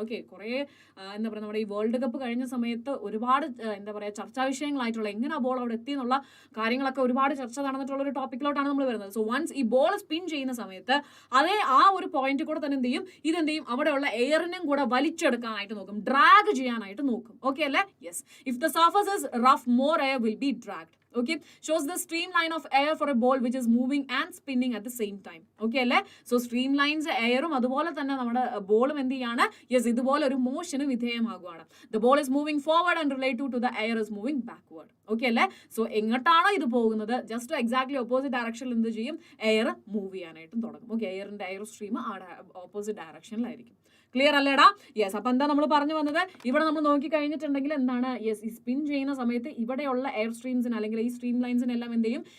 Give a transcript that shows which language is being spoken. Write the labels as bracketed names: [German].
[Malayalam] Okay, കുറേ എന്താ പറയുക, നമ്മുടെ ഈ വേൾഡ് കപ്പ് കഴിഞ്ഞ സമയത്ത് ഒരുപാട് എന്താ പറയുക ചർച്ചാ വിഷയങ്ങളായിട്ടുള്ള എങ്ങനെ ആ ബോൾ അവിടെ എത്തി എന്നുള്ള കാര്യങ്ങളൊക്കെ ഒരുപാട് ചർച്ച നടന്നിട്ടുള്ള ഒരു ടോപ്പിക്കിലോട്ടാണ് നമ്മൾ വരുന്നത്. സോ വൺസ് ഈ ബോൾ സ്പിൻ ചെയ്യുന്ന സമയത്ത് അതേ ആ ഒരു പോയിന്റ് കൂടെ തന്നെ എന്ത് ചെയ്യും? ഇതെന്ത് ചെയ്യും? അവിടെയുള്ള എയറിനും കൂടെ വലിച്ചെടുക്കാനായിട്ട് നോക്കും, ഡ്രാഗ് ചെയ്യാനായിട്ട് നോക്കും. [English] Okay അല്ലേ? Yes. If the surface is rough, more air will be dragged. Okay, shows the streamline of air for a ball which is moving and spinning at the same time. [Malayalam] Okay അല്ലേ? So streamlines എയറും അതുപോലെ തന്നെ നമ്മുടെ ബോളും എന്ത് ചെയ്യാണ്? Yes, ഇതുപോലെ ഒരു മോഷന് വിധേയമാകുവാണ്. [English] The ball is moving forward and relative to the air is moving backward. [Malayalam] Okay അല്ലേ? സോ എങ്ങോട്ടാണോ ഇത് പോകുന്നത് ജസ്റ്റ് എക്സാക്ട്ലി ഓപ്പോസിറ്റ് ഡയറക്ഷനിൽ എന്ത് ചെയ്യും? എയർ മൂവ് ചെയ്യാനായിട്ടും തുടങ്ങും. ഓക്കെ, എയറിന്റെ എയർ സ്ട്രീം ആ ഓപ്പോസിറ്റ് ഡയറക്ഷനിലായിരിക്കും. ക്ലിയർ അല്ലേടാ? യെസ്. അപ്പൊ എന്താ നമ്മൾ പറഞ്ഞു വന്നത്? ഇവിടെ നമ്മൾ നോക്കി കഴിഞ്ഞിട്ടുണ്ടെങ്കിൽ എന്താണ്? യെസ്, ഈ സ്പിൻ ചെയ്യുന്ന സമയത്ത് ഇവിടെയുള്ള എയർ സ്ട്രീംസിന് അല്ലെങ്കിൽ ഈ സ്ട്രീം ലൈൻസിനെല്ലാം എന്ത് ചെയ്യും?